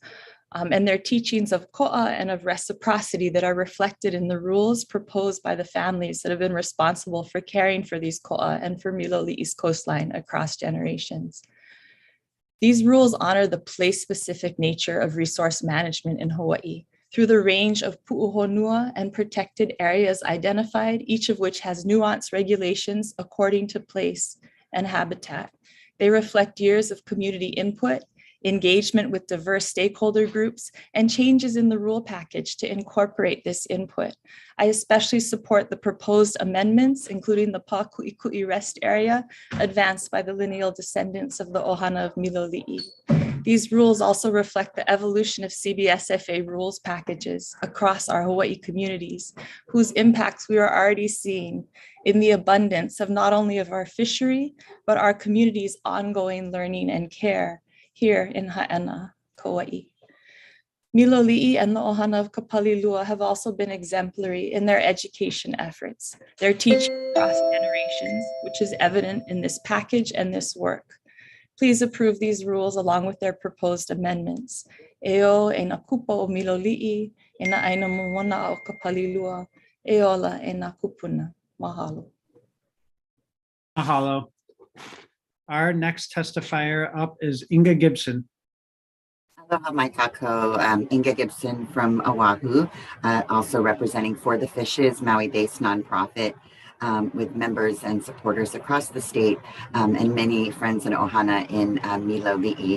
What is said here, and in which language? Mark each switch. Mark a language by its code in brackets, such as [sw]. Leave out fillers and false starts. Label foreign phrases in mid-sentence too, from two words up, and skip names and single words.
[en] And their teachings of ko'a and of reciprocity that are reflected in the rules proposed by the families that have been responsible for caring for these ko'a and for Miloli'i's coastline across generations. These rules honor the place-specific nature of resource management in Hawaii, through the range of puʻuhonua and protected areas identified, each of which has nuanced regulations according to place and habitat. They reflect years of community input, engagement with diverse stakeholder groups, and changes in the rule package to incorporate this input. I especially support the proposed amendments, including the Pākuʻikuʻi Rest Area, advanced by the lineal descendants of the Ohana of Miloliʻi. These rules also reflect the evolution of CBSFA rules packages across our Hawaii communities, whose impacts we are already seeing in the abundance of not only of our fishery, but our community's ongoing learning and care here in Ha'ena, Kauai. Miloliʻi and the Ohana of Kapalilua have also been exemplary in their education efforts, their teaching across generations, which is evident in this package and this work. Please approve these rules along with their proposed amendments. [haw] Eo e na kupa o Miloliʻi, e na aina momona o Kapalilua, e ola e na kupuna. Mahalo. Mahalo. [en] Our next testifier up is Inga Gibson. [haw] Aloha mai kako, [en] Inga Gibson from Oahu, also representing For the Fishes, Maui-based nonprofit with members and supporters across the state and many friends in Ohana in Miloliʻi.